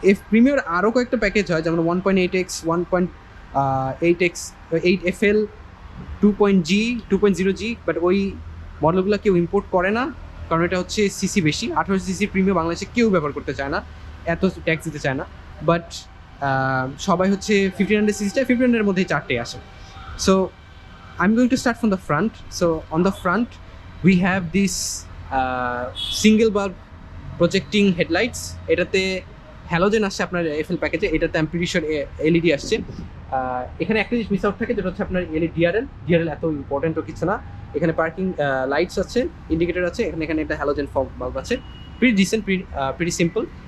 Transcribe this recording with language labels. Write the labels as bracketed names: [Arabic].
[Bangla] Premier আরও কয়েকটা package হয়, যেমন 1.8X, 1.8X, 8FL, 2.0G, but ওই মডেলগুলো কেউ ইম্পোর্ট করে না, কারণ এটা হচ্ছে সিসি বেশি। 18 সিসি প্রিমিয়ার বাংলাদেশে কেউ ব্যবহার করতে চায় না, এত ট্যাক্স দিতে চায় না। বাট সবাই হচ্ছে 1500 সিসিটা 1500-এর মধ্যেই চারটে আসে। [English] So I'm going to start from the front. So on the front we have this single bulb projecting headlights. [Bangla] এটাতে হ্যালোজেন আসছে আপনার FL প্যাকেজে, এটাতে আমি প্রিটি শিওর LED আসছে। এখানে একটা জিনিস মিস আউট থাকে, যেটা হচ্ছে আপনার ডিআরএল এত ইম্পর্টেন্টও কিছু না। এখানে পার্কিং লাইটস আছে, ইন্ডিকেটর আছে, এখানে একটা হ্যালোজেন ফগ বাল্ব আছে, প্রিটি ডিসেন্ট, প্রিটি সিম্পল।